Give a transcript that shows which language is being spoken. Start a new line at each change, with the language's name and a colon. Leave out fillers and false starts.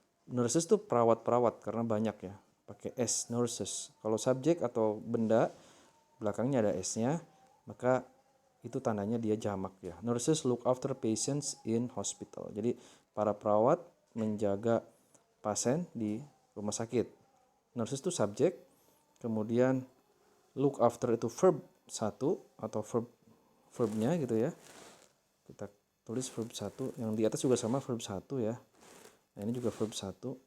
Indonesian: Nurses itu perawat-perawat karena banyak ya. Pakai s, nurses. Kalau subjek atau benda belakangnya ada s-nya, maka itu tandanya dia jamak ya.
English: Nurses look after patients in hospital.
Indonesian: Jadi para perawat menjaga pasien di rumah sakit. Nurses itu subjek, kemudian look after itu verb 1 atau verbnya gitu ya. Kita tulis verb 1, yang di atas juga sama verb 1 ya. Nah, ini juga verb 1.